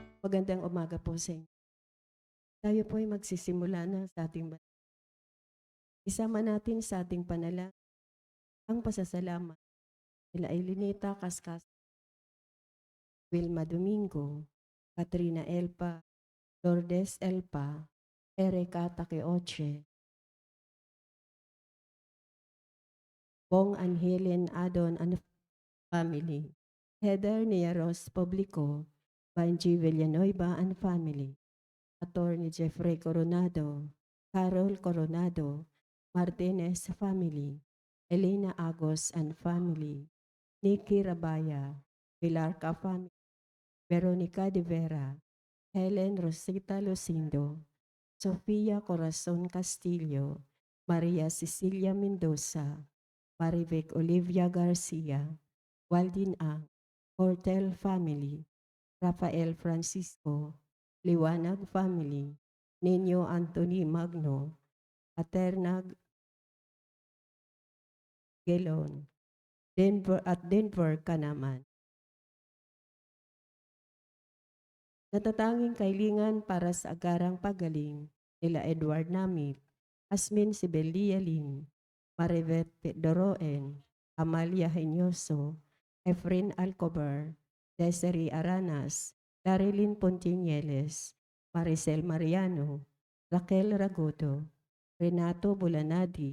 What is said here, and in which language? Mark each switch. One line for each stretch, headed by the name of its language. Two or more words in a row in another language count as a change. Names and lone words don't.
Filipino: Magandang umaga po sa inyo. Tayo po ay magsisimula na sa ating isama natin sa ating panalangin ang pasasalamat nila Elinita Cascas, Wilma Domingo, Katrina Elpa, Lourdes Elpa, Erika Takeoche, Bong Angeline Adon and family, Heather Nieros Publico, Banji Villanueva and family, Attorney Jeffrey Coronado, Carol Coronado, Martinez family, Elena Agos and family, Nikki Rabaya, Pilarca family, Veronica de Vera, Helen Rosita Lucindo, Sofia Corazon Castillo, Maria Cecilia Mendoza, Marivic Olivia Garcia, Waldin Ang, Hortel family, Rafael Francisco, Liwanag family, Nino Anthony Magno, Aternag Gelon, Denver ka naman. Natatanging kailingan para sa agarang pagaling nila Edward Namit, Asmin Sibelia Lim, Marivet Doroen, Amalia Henyoso, Efren Alcobar, Desiree Aranas, Darilyn Pontinieles, Maricel Mariano, Raquel Ragoto, Renato Bulanadi,